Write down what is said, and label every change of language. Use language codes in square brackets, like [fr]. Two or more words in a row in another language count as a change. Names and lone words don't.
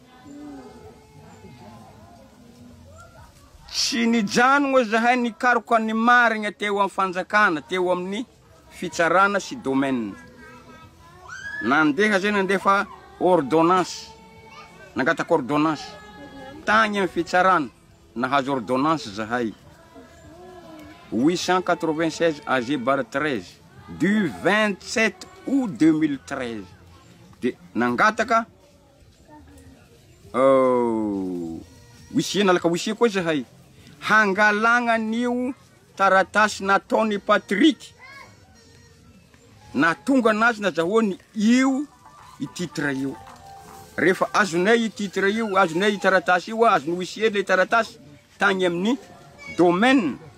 [mg] tsy nijanogna zahay nikaroko any marigna teo amin'ny fanjakana teo amin'ny fitsarana sy domaine nandeha zay nandefa ordonnance nangataka ordonnance tagny amin'ny fitsarana nahazo ordonnance zahay 896 AG bar 13 du 27 août 2013 de nangataka wisia nalaka wisia koa zahay hangalagna an'io taratasy nataony Patrick na tonga anazy nazahoany io i titre io rehefa azonay titre io, azonay taratasy io, azon'ny huissier le taratasy tagny amin'ny domaine.